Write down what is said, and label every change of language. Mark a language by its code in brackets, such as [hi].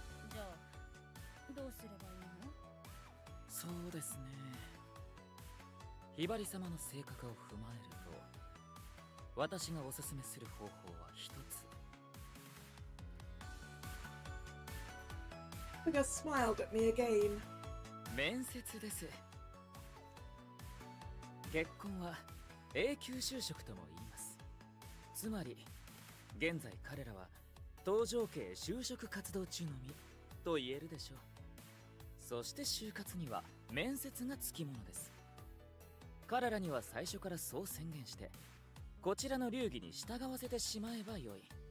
[ja] じゃあどうすればいいの？そうですね。ひばり様の性格を踏まえると私がおすすめする方法は一つ。 [en] Kasuga smiled at me again. [ja] 面接です。結婚は永久就職とも言います。つまり現在彼らは搭乗系就職活動中の身と言えるでしょう。そして就活には面接がつきものです。彼らには最初からそう宣言してこちらの流儀に従わせてしまえばよい。